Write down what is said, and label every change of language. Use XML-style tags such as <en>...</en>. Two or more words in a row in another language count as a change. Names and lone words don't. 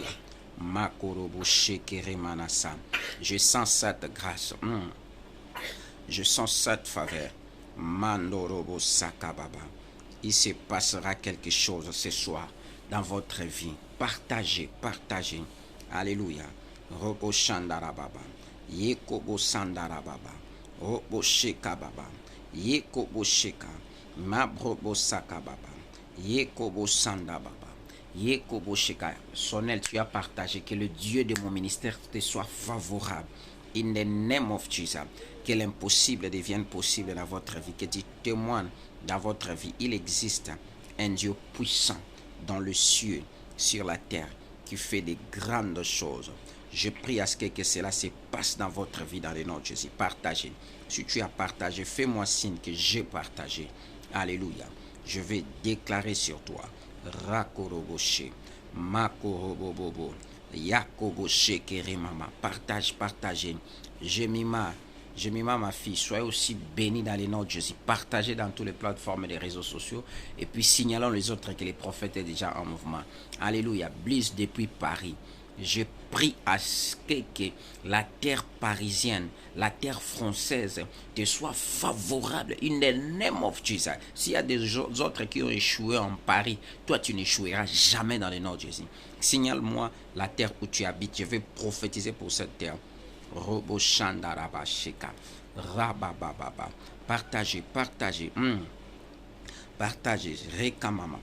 <fr>Makorobo shekere manasa. Je sens cette grâce. Je sens cette faveur. Mandorobo sakababa. Il se passera quelque chose ce soir dans votre vie. Partagez, partagez. Alléluia. Robo shandarababa. Yekobo sandarababa. Robo shekababa. Yekobo sheka. Mabrobo sakababa. Yekobo sandababa. Yekobo sheka. Sonel, tu as partagé, que le Dieu de mon ministère te soit favorable.</fr> <en>In the name of Jesus.</en> <fr>Que l'impossible devienne possible dans votre vie. Que tu témoignes dans votre vie. Il existe un Dieu puissant dans le ciel, sur la terre, qui fait de grandes choses. Je prie à ce que cela se passe dans votre vie, dans le nom de Jésus. Partagez. Si tu as partagé, fais-moi signe que j'ai partagé. Alléluia. Je vais déclarer sur toi. Rakoroboshe. Makorobobobo. Yakoboshe Kerimama. Partage, partagez. Jemima, ma fille, soyez aussi bénie dans le nom de Jésus. Partagez dans toutes les plateformes et les réseaux sociaux. Et puis signalons les autres que les prophètes est déjà en mouvement. Alléluia. Bliss depuis Paris. Je prie à ce que la terre parisienne, la terre française te soit favorable.</fr> <en>In the name of Jesus.</en> <fr>S'il y a des autres qui ont échoué en Paris, toi tu n'échoueras jamais dans le nom de Jésus. Signale-moi la terre où tu habites. Je vais prophétiser pour cette terre. Robo Shandaraba Sheka. Rabababa. Partagez, partagez. Partagez. Rekamama.</fr>